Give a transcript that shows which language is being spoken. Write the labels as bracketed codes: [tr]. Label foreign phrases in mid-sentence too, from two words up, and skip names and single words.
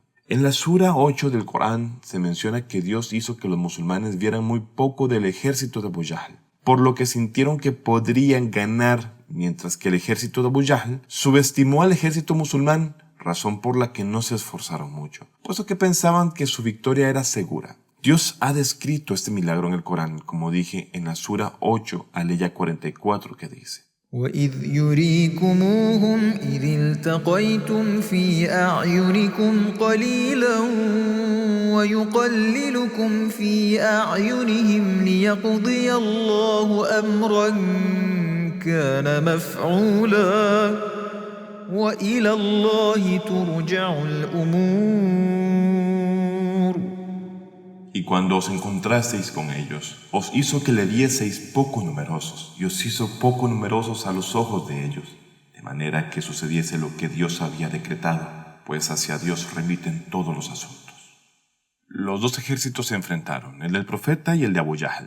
[es] En la Sura 8 del Corán se menciona que Dios hizo que los musulmanes vieran muy poco del ejército de Abu Jahl, por lo que sintieron que podrían ganar, mientras que el ejército de Abu Jahl subestimó al ejército musulmán, razón por la que no se esforzaron mucho, puesto que pensaban que su victoria era segura. Dios ha descrito este milagro en el Corán, como dije, en la Sura 8, aleya 44, que dice: [ar] وَإِذْ يُرِيكُمُوهُمْ إِذِ الْتَقَيْتُمْ فِي أَعْيُنِكُمْ قَلِيلًا وَيُقَلِّلُكُمْ فِي أَعْيُنِهِمْ لِيَقْضِيَ اللَّهُ أَمْرًا كَانَ مَفْعُولًا وَإِلَى اللَّهِ تُرْجَعُ الْأُمُورُ. [es] Y cuando os encontrasteis con ellos, os hizo que le vieseis poco numerosos, y os hizo poco numerosos a los ojos de ellos, de manera que sucediese lo que Dios había decretado, pues hacia Dios remiten todos los asuntos. Los dos ejércitos se enfrentaron, el del profeta y el de Abu Jahl.